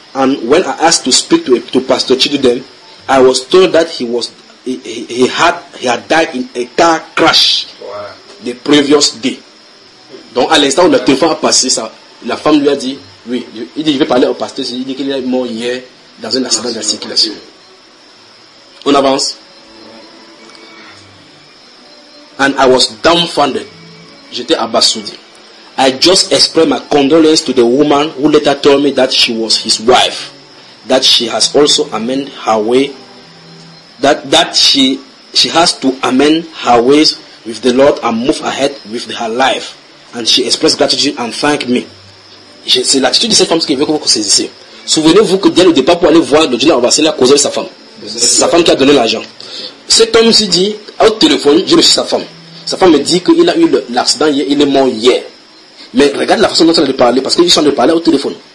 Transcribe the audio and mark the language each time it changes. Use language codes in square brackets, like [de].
[en] And when I asked to speak to Pastor Chidudem, I was told that he had died in a car crash the previous day. [fr] Donc, à l'instant où le téléphone a passé, ça, la femme lui a dit, oui, il dit, je vais parler au pasteur, il dit qu'il est mort hier dans un accident de la circulation. On avance. [en] And I was dumbfounded. [fr] J'étais abasourdi. [en] I just expressed my condolence to the woman who later told me that she was his wife. That she has also amended her way. That she has to amend her ways with the Lord and move ahead with her life. And she expressed gratitude and thanked me. [fr] C'est l'attitude de cette femme ce qu'il veut que vous saisissez. Souvenez-vous que dès le départ pour aller voir le général Obassé, il a causé sa femme. C'est sa femme qui a donné l'argent. Cet homme s'est dit, au téléphone, j'ai reçu sa femme. Sa femme me dit qu'il a eu l'accident hier, il est mort hier. Mais regarde la façon dont elle a parlé, parce qu'ils sont en train de parler au téléphone.